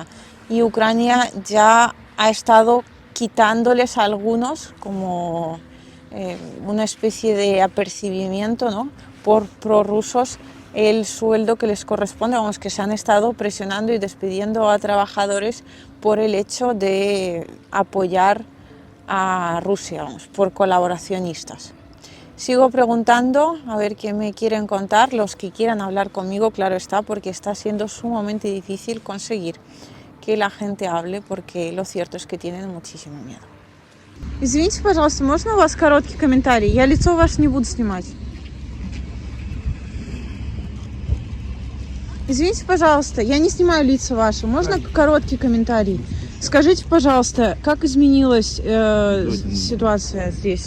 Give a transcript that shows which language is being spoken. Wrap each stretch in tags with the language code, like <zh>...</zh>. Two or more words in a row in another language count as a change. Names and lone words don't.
<es>Y Ucrania ya ha estado quitándoles a algunos como una especie de apercibimiento, ¿no?, por prorrusos, el sueldo que les corresponde, vamos, que se han estado presionando y despidiendo a trabajadores por el hecho de apoyar a Rusia, vamos, por colaboracionistas. Sigo preguntando a ver qué me quieren contar, los que quieran hablar conmigo, claro está, porque está siendo sumamente difícil conseguir que la gente hable, porque lo cierto es que tienen muchísimo miedo.</es> <ru>Извините, пожалуйста, можно у вас короткий комментарий? Я лицо ваше не буду снимать. Извините, пожалуйста, я не снимаю лица ваши. Можно короткий комментарий? Скажите, пожалуйста, как изменилась ситуация здесь?</ru>